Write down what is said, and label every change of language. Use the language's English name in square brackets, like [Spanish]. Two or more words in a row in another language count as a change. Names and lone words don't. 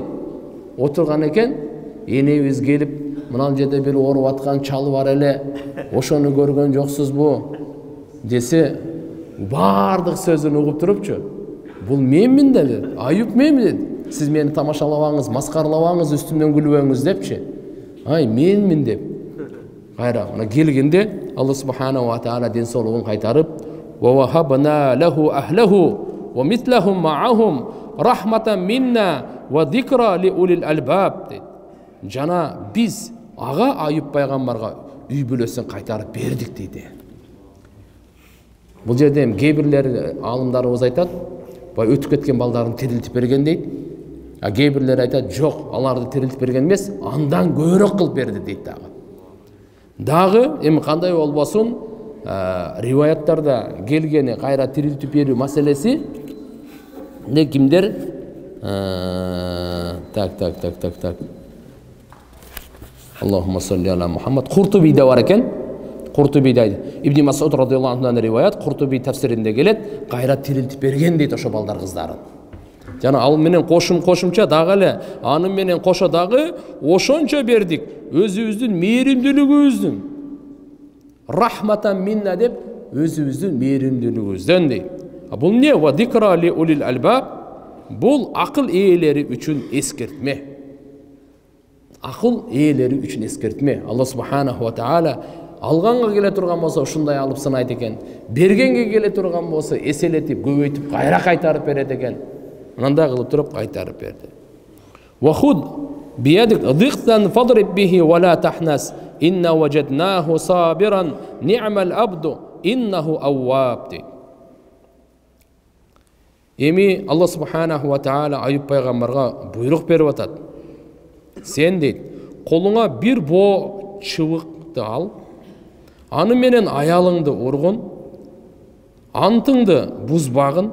[Kyrgyz] Отурган экен, энебиз келип, мына жерде бир ооруп аткан чал бар эле, ошону көргөн жоксузбу десе, бардык сөзүн угуп турупчу. Бул менмин деди, Айюб менмин деди. Сиз мени тамашалабаңыз, маскаралабаңыз, үстүмдөн күлбөңүз депчи. Ай, менмин деп. Кайра мына келгенде Алла [Arabic] سبحانه وتعالى [Kyrgyz] ден соолугун кайтарып, [Arabic] "ووهبنا له أهله ومثلهم معهم رحمة منا وذكرى لأولي الألباب" дейт. [Kyrgyz] Жана биз ага Айюб пайгамбарга үй бүлөсүн кайтарып бердик дейди. Бул жерде эми кээ бирлер алымдарыбыз айтат, бай өтүп кеткен балдарын тирилтип берген дейт. А кээ бирлер айтат, жок, аларды тирилтип берген эмес, андан көбүрөөк кылып берди дейт дагы. Дагы эми кандай болбосун, риваяттарда келгени кайра тирилтип берүү маселеси не кимдер так. [Arabic] اللهم صل على محمد. [Kyrgyz] Куртубиде бар экен. Куртубиде Ибн Масуд радыйаллаху анхудан риваят, Куртуби тафсиринде келет, кайра тирилтип берген дейт ошо балдар кыздарын. Жана ал менен кошумча дагы эле, аны менен кошо дагы ошончо бердик, өзүбүздүн мээримдүүлүгүбүздүн. [Arabic] رحمة منا [Kyrgyz] деп, өзүбүздүн мээримдүүлүгүбүздөн дейт. Бул не? [Arabic] وذكرى لأولي الألباب. [Kyrgyz] Бул акыл ээлери үчүн эскертме. Акыл ээлери үчүн эскертме. Алла [Arabic] سبحانه وتعالى [Kyrgyz] алганга келе турган болсо ушундай алып сынайт экен. Бергенге келе турган болсо эселетип, көбөйтүп, кайра кайтарып берет экен. Мындай кылып туруп кайтарып берди. [Arabic] وخذ بيدك ضغثا فاضرب به ولا تحنث إنا وجدناه صابرا نعم العبد إنه أواب. [Kyrgyz] Эми Алла [Arabic] سبحانه وتعالى [Kyrgyz] Айюб пайгамбарга буйрук берип атат. Сен дейт, колуңа бир боо чыбыкты ал, аны менен аялыңды ургун, антыңды бузбагын.